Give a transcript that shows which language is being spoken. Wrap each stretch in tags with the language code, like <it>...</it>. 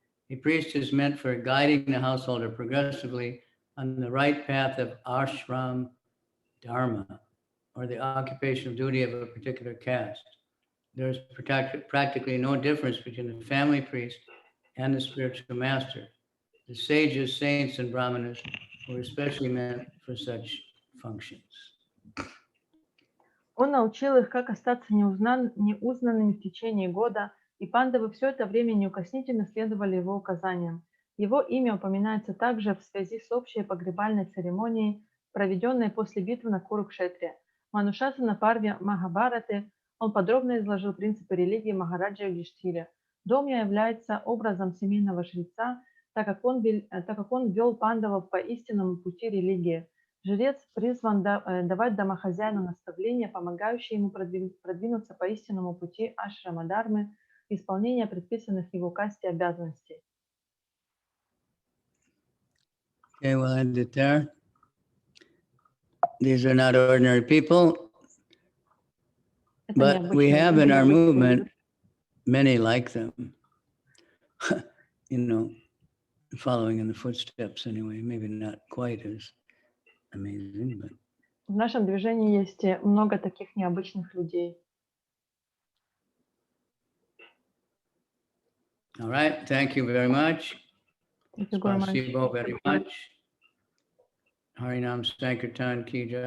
<en>A priest is meant for guiding the householder progressively on the right path of ashram dharma, or the occupational duty of a particular caste. There is practically no difference between the family priest and the spiritual master. The sages, saints, and brahmanas were especially meant for such functions.</en> <ru>Он научил их, как остаться неузнанными в течение года, и пандавы все это время неукоснительно следовали его указаниям. Его имя упоминается также в связи с общей погребальной церемонией, проведенной после битвы на Курукшетре. В Анушасана Парве Махабхараты он подробно изложил принципы религии Махараджа Юдхиштире. Домья является образом семейного жреца, так как он вел пандавов по истинному пути религии. Жрец призван давать домохозяину наставления, помогающие ему продвинуться по истинному пути ашрама-дharмы, исполнения предписанных его касте обязанностей.</ru> <en>Okay, we'll end it there. These are not ordinary people, but we have in our movement many like them, you know, following in the footsteps anyway, maybe not quite as amazing, but...</en> <ru>В нашем движении есть много таких необычных людей.</ru> <en>All right, thank you very much. Thank you very much. Spasibo very much. Harinam Sankirtan ki jai.</en>